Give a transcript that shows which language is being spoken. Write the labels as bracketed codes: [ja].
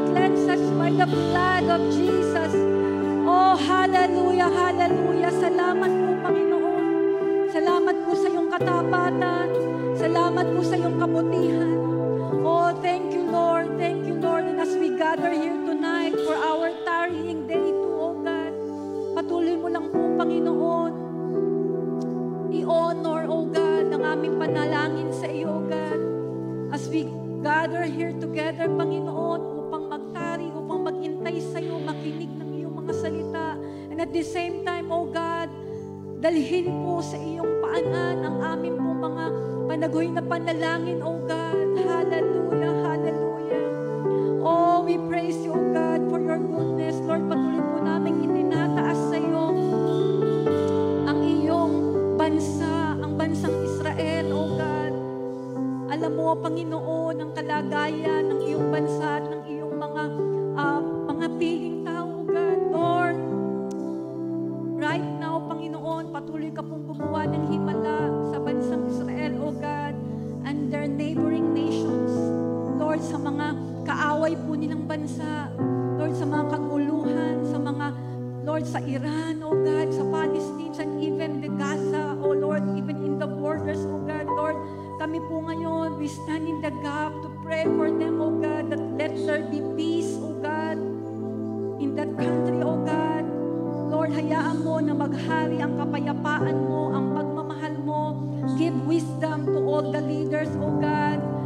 [en] Cleanse us by the blood of Jesus. [tl] Oh, hallelujah, hallelujah. Salamat po, Panginoon. Salamat po sa iyong katapatan. Salamat po sa iyong kabutihan. [en] Oh, thank you, Lord. Thank you, Lord. And as we gather here tonight for our tarrying day too, oh God, [tl] patuloy mo lang po, Panginoon, i-honor, oh God, ang aming panalangin sa iyo, [en] oh God. As we gather here together, [tl] Panginoon, upang magtari, upang maghintay sa iyo, makinig ng iyong mga salita. [en] And at the same time, oh God, [tl] dalhin po sa iyong paanan ang aming po mga panaguhin na panalangin, oh God. Hallelujah, hallelujah. [en] Oh, we praise you, oh God, for your goodness. [tl] Lord, patuloy po namin itinataas sa iyo ang iyong bansa, ang bansang Israel, oh God. Alam mo, Panginoon, ang kalagayan ng iyong bansa at ng iyong mga piling tao, oh God. Lord, right now, Panginoon, patuloy ka pong gumawa ng himala sa bansang Israel, O God, [en] and their neighboring nations. Lord, [tl] sa mga kaaway po nilang bansa, Lord, sa mga kaguluhan, sa mga, Lord, sa Iran, O God, sa Palestine, [en] and even the Gaza, O Lord, even in the borders, O God, Lord, [tl] kami po ngayon, [en] we stand in the gap to pray for them, O God, that let there be peace, O God, in that country, O God. [tl] Lord, hayaan mo na maghari ang kapayapaan mo, ang pagmamahal mo. [en] Give wisdom to all the leaders, O God.